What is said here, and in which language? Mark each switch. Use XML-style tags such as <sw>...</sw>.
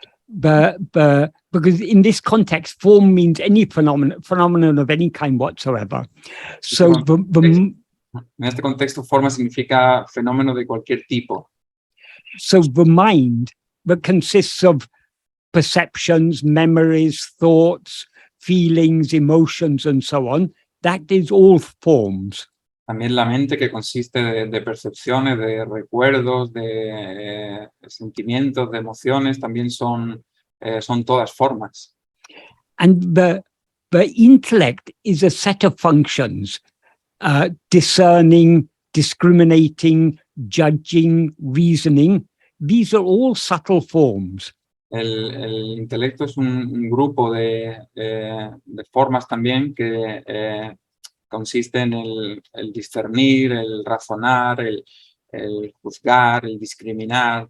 <en>Because in this context, form means any phenomenon of any kind whatsoever. So</en> <es>En este contexto, forma significa fenómeno de cualquier tipo.</es> <en>So the mind that consists of perceptions, memories, thoughts, feelings, emotions, and so on, that is all forms.</en> <es>También la mente, que consiste de percepciones, de recuerdos, de sentimientos, de emociones, también son todas formas.</es> <en>And the intellect is a set of functions, discerning, discriminating, judging, reasoning. These are all subtle forms.</en> <es>El intelecto es un grupo de formas también que consiste en el discernir, el razonar, el juzgar, el discriminar.</es>